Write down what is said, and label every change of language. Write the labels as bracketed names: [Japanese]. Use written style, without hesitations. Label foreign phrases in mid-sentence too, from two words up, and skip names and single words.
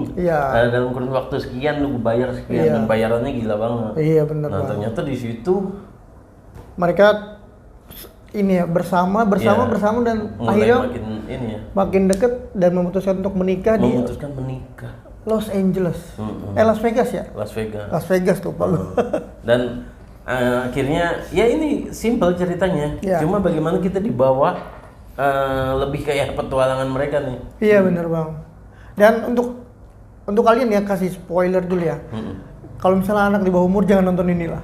[Indonesian] Iya. Dalam kurun waktu sekian lu bayar sekian. Iya. Dan bayarannya gila banget. Iya benar Nah, Bang. ternyata di situ Mereka ini ya bersama dan mulai akhirnya makin ini ya, makin deket dan memutuskan untuk menikah memutuskan menikah. di Los Angeles. Las Vegas ya? Las Vegas. Las Vegas tuh Pak. Dan akhirnya ya ini simple ceritanya. Ya. Cuma bagaimana kita dibawa lebih kayak petualangan mereka nih. Iya benar Bang. Dan untuk kalian ya, kasih spoiler dulu ya. Kalau misalnya anak di bawah umur jangan nonton inilah.